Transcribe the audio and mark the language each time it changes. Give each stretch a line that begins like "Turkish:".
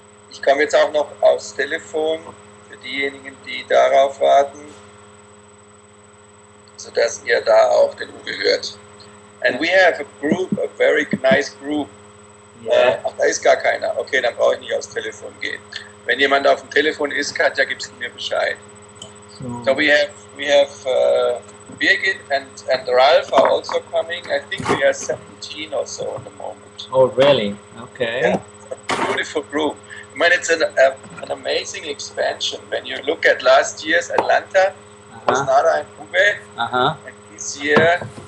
German: Ich komme jetzt auch noch aufs Telefon für diejenigen, die darauf warten, sodass ihr da auch den Uwe hört.
English: And we have a group, a very nice group.
German: Ach, da ist gar keiner. Okay, dann brauche ich nicht aufs Telefon gehen. Wenn jemand auf dem Telefon ist, Katja, gibst du mir Bescheid.
English: So we have Birgit and Ralph are also coming. I think we are 17 or so at the moment. Oh, really? Okay. Yeah, a beautiful group. I mean, it's an amazing expansion. When you look at last year's Atlanta, it was Nara and Uwe, and this year